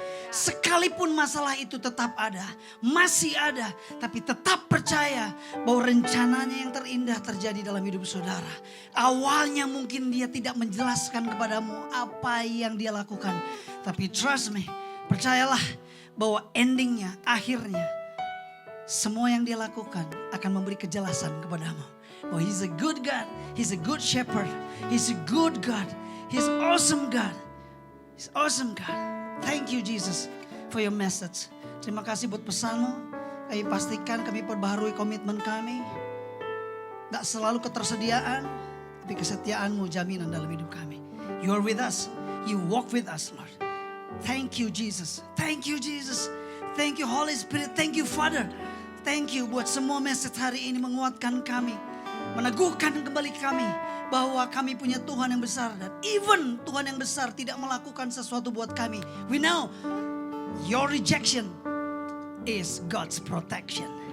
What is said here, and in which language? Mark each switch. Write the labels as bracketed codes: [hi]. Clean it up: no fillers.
[id] Sekalipun masalah itu tetap ada, masih ada, tapi tetap percaya bahwa rencananya yang terindah terjadi dalam hidup saudara. Awalnya mungkin dia tidak menjelaskan kepadamu apa yang dia lakukan, tapi [en] trust me, [id] percayalah bahwa endingnya, akhirnya, semua yang dia lakukan akan memberi kejelasan kepadamu. [en] Oh, He's a good God, He's a good shepherd, He's a good God, He's awesome God, He's awesome God. Thank you Jesus for your message. [id] Terima kasih buat pesanmu. Kami pastikan kami perbaharui komitmen kami. Gak selalu ketersediaan, tapi kesetiaanmu jaminan dalam hidup kami. [en] You are with us, you walk with us Lord. Thank you Jesus, thank you Jesus, thank you Holy Spirit, thank you Father. Thank you [id] buat semua message hari ini menguatkan kami, meneguhkan kembali kami bahwa kami punya Tuhan yang besar. Dan even Tuhan yang besar tidak melakukan sesuatu buat kami, [en] we know your rejection is God's protection.